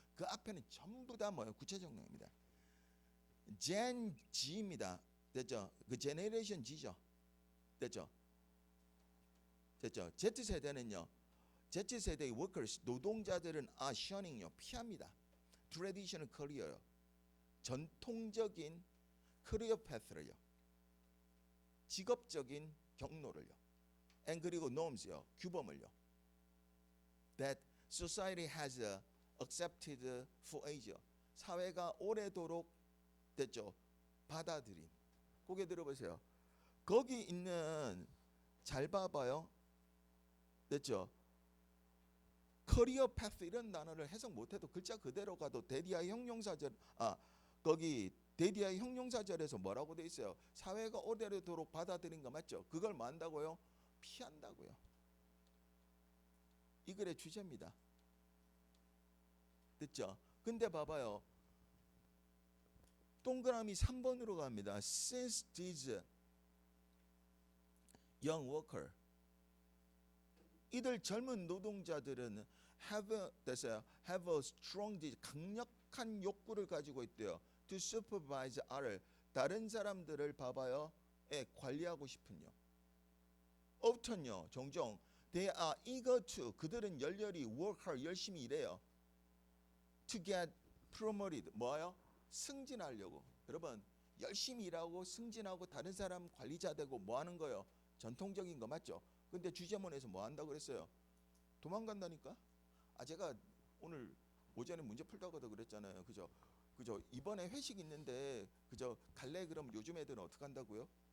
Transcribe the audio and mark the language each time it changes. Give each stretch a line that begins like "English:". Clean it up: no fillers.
Korean: 그 앞에는 전부 다 뭐예요? 구체적 내용입니다. Gen G입니다. 됐죠? 그 제네레이션 G죠. 됐죠? 됐죠? Z세대는요. Z세대의 workers 노동자들은 shunning 피합니다.
English: traditional career
Korean: 전통적인 career path를요. 직업적인 경로를요. and 그리고 norms요. 규범을요.
English: that society has accepted for ages.
Korean: 사회가 오래도록 됐죠. 받아들인. 고개 들어보세요. 거기 있는 잘 봐봐요. 됐죠. 커리어 패스 이런 단어를 해석 못해도 글자 그대로 가도 데디아의 형용사절 거기 데디아의 형용사절에서 뭐라고 돼 있어요? 사회가 오래도록 받아들인 거 맞죠? 그걸 뭐 한다고요? 피한다고요. 이 글의 주제입니다. 됐죠? 근데 봐봐요. 동그라미 3번으로 갑니다.
English: Since these young worker
Korean: 이들 젊은 노동자들은
English: have a strong
Korean: 강력한 욕구를 가지고 있대요.
English: To supervise other
Korean: 다른 사람들을 봐봐요. 관리하고 싶은요. often요. 종종
English: they are eager to
Korean: 그들은 열렬히
English: work hard
Korean: 열심히 일해요.
English: To get promoted
Korean: 뭐요? 승진하려고. 여러분 열심히 일하고 승진하고 다른 사람 관리자 되고 뭐 하는 거요? 전통적인 거 맞죠? 근데 주제문에서 뭐 한다고 그랬어요? 도망간다니까? 제가 오늘 오전에 문제 풀다가도 그랬잖아요. 그죠? 이번에 회식 있는데 그죠? 갈래? 그럼 요즘 애들은 어떻게 한다고요?